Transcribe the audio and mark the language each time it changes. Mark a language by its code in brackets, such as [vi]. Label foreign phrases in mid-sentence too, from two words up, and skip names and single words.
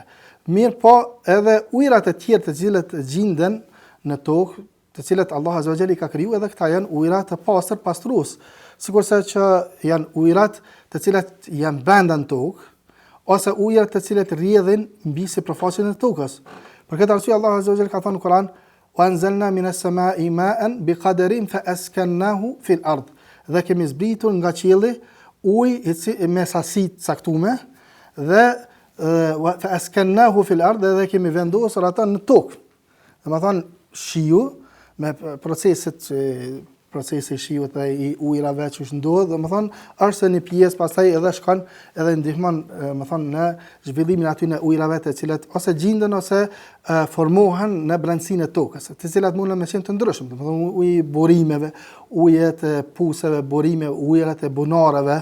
[sq] Mirë po edhe ujërat e tjerë të cilët gjenden në tokë, të cilët [ar] الله عز وجل [sq] i ka kriju, edhe këta janë ujërat të pastër, pastrues. Sikurse që janë ujërat të cilët janë brenda në tokë, ose ujërat të cilët rrjedhin mbi sipërfaqen e tokës. Për këtë arsye [ar] الله عز وجل [sq] ka thënë në Kur'an: [ar] "وأنزلنا من السماء ماء بقدر فأسكناه في الأرض." [sq] Dhe kemi zbritur nga qielli ujë me sasi të caktuar dhe [ar] فأسكناه في الأرض, [sq] dhe kemi vendosur ata në tokë. Domethënë shiu me procesi i shiut dhe i ujrave që ndodh, domethënë është një pjesë, pastaj edhe shkon edhe ndihmon domethënë në zhvillimin aty në ujrave të cilat ose gjenden ose formohen në brendësinë e tokës, të cilat mundën me qenë të ndryshëm, domethënë uji burimeve, ujet e puseve, burime, ujrat e bunareve.